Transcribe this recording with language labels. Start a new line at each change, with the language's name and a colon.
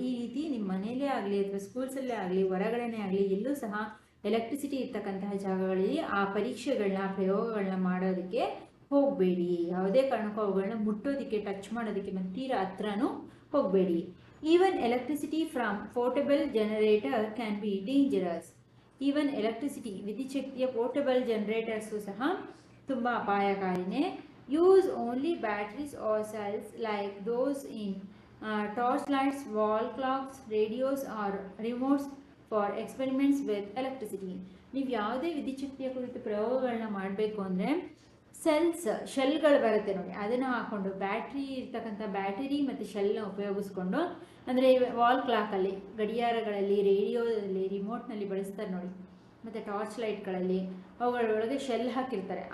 Kannada: ಈ ರೀತಿ ನಿಮ್ಮ ಮನೆಯಲ್ಲೇ ಆಗಲಿ ಅಥವಾ ಸ್ಕೂಲ್ಸಲ್ಲೇ ಆಗಲಿ ಹೊರಗಡೆನೇ ಆಗಲಿ ಎಲ್ಲೂ ಸಹ ಎಲೆಕ್ಟ್ರಿಸಿಟಿ ಇರ್ತಕ್ಕಂತಹ ಜಾಗಗಳಲ್ಲಿ ಆ ಪರೀಕ್ಷೆಗಳನ್ನ, ಪ್ರಯೋಗಗಳನ್ನ ಮಾಡೋದಕ್ಕೆ ಹೋಗಬೇಡಿ. ಯಾವುದೇ ಕಾರಣಕ್ಕೂ ಅವುಗಳನ್ನ ಮುಟ್ಟೋದಕ್ಕೆ, ಟಚ್ ಮಾಡೋದಕ್ಕೆ ಮತ್ತು ತೀರಾ ಹತ್ರನೂ ಹೋಗಬೇಡಿ.
English: Even electricity from portable generator can be dangerous.
Kannada: Even electricity, ವಿದ್ಯುತ್ ಶಕ್ತಿಯ ಪೋರ್ಟಬಲ್ ಜನರೇಟರ್ಸು ಸಹ ತುಂಬ ಅಪಾಯಕಾರಿನೇ.
English: Use only batteries or cells like those in torchlights, wall clocks, radios or remotes for experiments with electricity.
Kannada: ನೀವು ಯಾವುದೇ ವಿದ್ಯುಚ್ಛಕ್ತಿಯ ಕುರಿತು ಪ್ರಯೋಗಗಳನ್ನ ಮಾಡಬೇಕು ಅಂದರೆ ಶೆಲ್ಗಳು ಬರುತ್ತೆ ನೋಡಿ, ಅದನ್ನು ಹಾಕ್ಕೊಂಡು ಬ್ಯಾಟ್ರಿ ಇರ್ತಕ್ಕಂಥ ಬ್ಯಾಟರಿ ಮತ್ತು ಶೆಲ್ನ ಉಪಯೋಗಿಸ್ಕೊಂಡು, ಅಂದರೆ ವಾಲ್ ಕ್ಲಾಕಲ್ಲಿ, ಗಡಿಯಾರಗಳಲ್ಲಿ, ರೇಡಿಯೋದಲ್ಲಿ, ರಿಮೋಟ್ನಲ್ಲಿ ಬಳಸ್ತಾರೆ ನೋಡಿ, ಮತ್ತು ಟಾರ್ಚ್ ಲೈಟ್ಗಳಲ್ಲಿ ಅವುಗಳೊಳಗೆ ಶೆಲ್ ಹಾಕಿರ್ತಾರೆ.